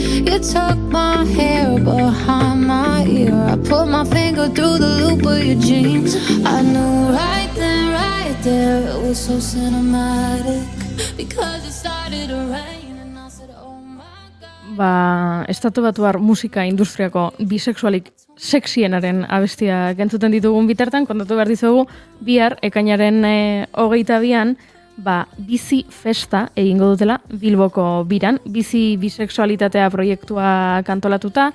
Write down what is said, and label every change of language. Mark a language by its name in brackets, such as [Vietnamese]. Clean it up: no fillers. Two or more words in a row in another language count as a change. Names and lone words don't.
[English] You took my hair behind my ear. I put my finger through the loop of your jeans. I knew right then, right there, it was so cinematic. Because it started to rain and I said, oh my God. [Basque] Estatu Batuar musika industriako bisexualik sexienaren abestiak entzuten ditugun bitartan, kontatu behar dizugu, bihar ekainaren 22an, bizi festa egingo dutela Bilboko biran, bizi bisexualitatea proiektua kantolatuta,